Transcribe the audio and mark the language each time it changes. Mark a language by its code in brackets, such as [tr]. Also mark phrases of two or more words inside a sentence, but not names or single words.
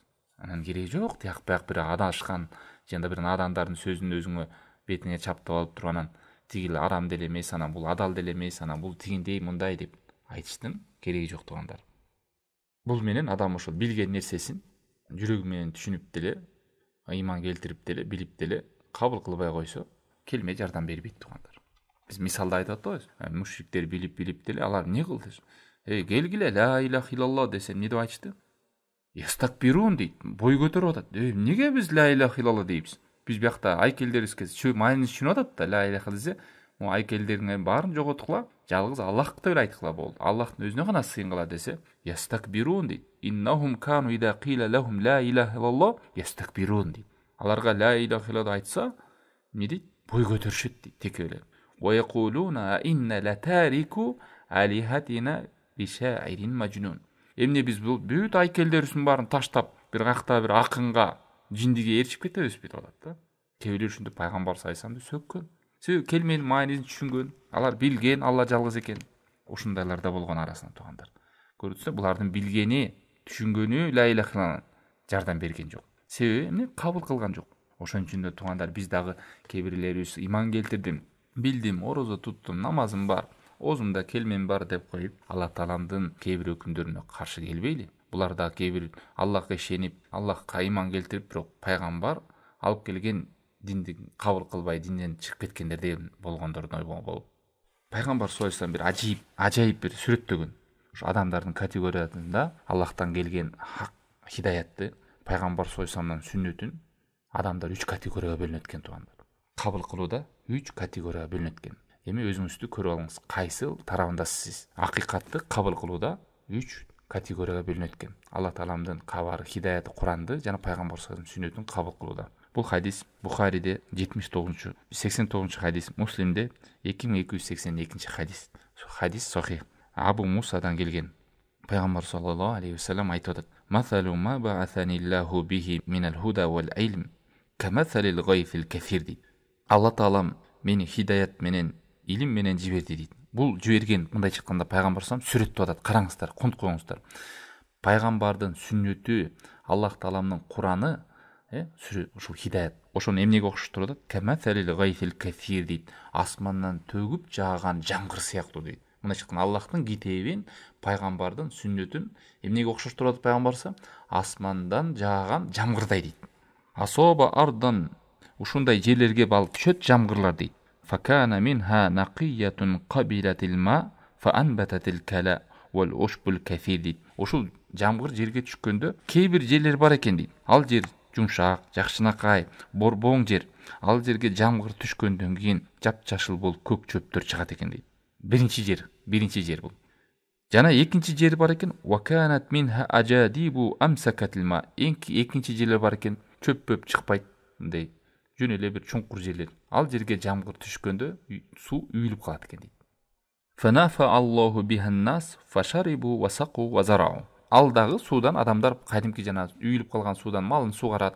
[ky] Анан кереги жок, тияк бияк бир адашкан, жана бир надандардын сөзүн өзүңө бетиңе чаптап алып туруп анан тигил арам деле эмес, анан бул адал деле эмес, анан бул тигиндей мындай деп айтыштын кереги жок туугандар. Бул менен адам ошол билген нерсесин жүрөгү менен түшүнүп деле, ыйман келтирип деле, билип деле кабыл кылбай койсо, келме жардам бербейт туугандар. Биз мисалда айтып атабыз, мушриктер билип деле алар эмне кылды? Келгиле [ar] لا إله إلا الله [ky] десе эмне деп айтышты? Ястакбирун дейт, бой көтөрүп атат. Эмнеге биз [ar] لا إله إلا الله [ky] дейбиз? Биз биякта айкелдерибизге маанисин түшүнүп атат да, [ar] لا إله [ky] десе, могу айкелдердин баарын жоготкула, жалгыз Аллахты эле айткыла болду. Аллахтын өзүнө гана сыйынгыла десе, ястакбирун дейт. [ar] إنهم كانوا إذا قيل لهم لا إله إلا الله يستكبرون дейт. [ky] Аларга [ar] لا إله إلا الله [ky] айтса, эмне дейт? Бой көтөрүшөт дейт, текелер. [ar] ويقولون إنا لتاركو آلهتنا بشاعر مجنون. [ky] Эмне биз бул бүт айкелдерибиздин баарын таштап, бир какта бир акынга, жиндиге ээрчип кетебиз деп атат да. Кээ бирлер ушинтип пайгамбар саллаллаху сөккөн. Себеби келменин маанисин түшүнгөн, алар билген Алла жалгыз экен. Ушундайлар да болгон арасында туугандар. Көрүпсүздөр, булардын билгени, түшүнгөнү [ar] لا إله إلا الله [ky] жардам берген жок. Себеби эмне? Кабыл кылган жок. Ошон үчүн да туугандар, биз дагы кээ бирлерибиз ыйман келтирдим, билдим, орозо туттум, намазым бар, оозумда келмен бар деп коюп, Алла Тааламдын кээ бир өкүмдөрүнө каршы келбейли. Булар да кээ бир Аллахка ишенип, Аллахка ыйман келтирип, бирок пайгамбар алып келген динди кабыл кылбай, динден чыгып кеткендер деген болгондордун болуп. Пайгамбар [ar] صلى الله عليه وسلم [ky] бир ажайып бир сүрөттөгөн. Ушу адамдардын категориясында Аллахтан келген хак хидаятты, пайгамбар [ar] صلى الله عليه وسلم [ky] сүннөтүн адамдар 3 категорияга бөлүнөт экен туугандар. Кабыл кылууда 3 категорияга бөлүнөт экен. Эми өзүңүздү көрүп алыңыз, кайсы тарабындасыз сиз? Акыйкатты кабыл кылууда 3 категорияга бөлүнөт экен. Алла Тааламдын кабары, хидаяты, Куранды жана пайгамбар [ar] صلى الله عليه وسلم [ky] сүннөтүн кабыл кылууда. Бул хадис Бухариде 89 хадис, Муслимде 2282 хадис. Хадис сахих. Абу Мусадан келген. Пайгамбар [ar] صلى الله عليه وسلم [ky] айтып атат: [ar] "مثل ما بعثني الله به من الهدى والعلم كمثل الغيث الكثير" дейт. [ky] Алла Таалам мени хидаят менен, илим менен жиберди дейт. Бул жиберген, мындай айтканда, пайгамбар [ar] صلى الله عليه وسلم [ky] сүрөттүп атат. Караңыздар, конт коюңуздар. Пайгамбардын сүннөтү, Аллах Тааламдын Кураны, ушул хидаят. Ошону эмнеге окшоштуруп атат? [ar] كمثل الغيث الكثير [ky] дейт. Асмандан төгүп жааган жамгыр сыяктуу дейт. Мына чыккан Аллахтын китебин, пайгамбардын сүннөтүн эмнеге окшоштуруп атат пайгамбарса? Асмандан жааган жамгырдай дейт. Асоба ардан, ушундай жерлерге балып түшөт жамгырлар дейт. [ar] فكان منها نقية قبلت الماء فأنبتت الكلأ والعشب الكثير дейт. [ky] Ушул жамгыр жерге түшкөндө кээ бир жерлер бар экен дейт. Ал жер жумшак, жакшынакай, борбоң жер. Ал жерге жамгыр түшкөндөн кийин жапжашыл болуп көк чөптөр чыгат экен дейт. Биринчи жер бул. Жана экинчи жер бар экен. [ar] وكانت منها أجادب أمسكت الماء. [ky] Экинчи жерлер бар экен, чөп чыкпайт, мындай жөн эле бир чуңкур жерлер. Ал жерге жамгыр түшкөндө суу үйүлүп калат экен дейт. [ar] فنفع الله بها الناس فشربوا وسقوا وزرعوا. [ky] Ал дагы суудан адамдар кадимки жана үйүлүп калган суудан малын сугарат.